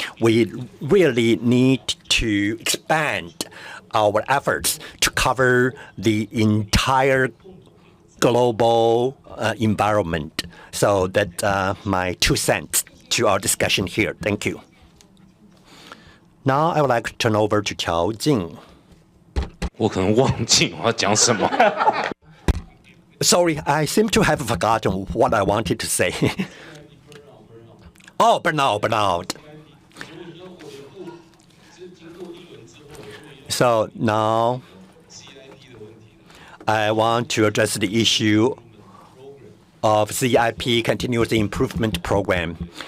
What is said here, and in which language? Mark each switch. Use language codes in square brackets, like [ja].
[en] We really need to expand our efforts to cover the entire global environment. So that's my 2 cents to our discussion here. Thank you. Now I would like to turn over to Chiao. [zh] 我可能忘记我要讲什么。 [en] Sorry, I seem to have forgotten what I wanted to say. Oh, burnout. So now I want to address the issue of CIP, Continuous Improvement Program.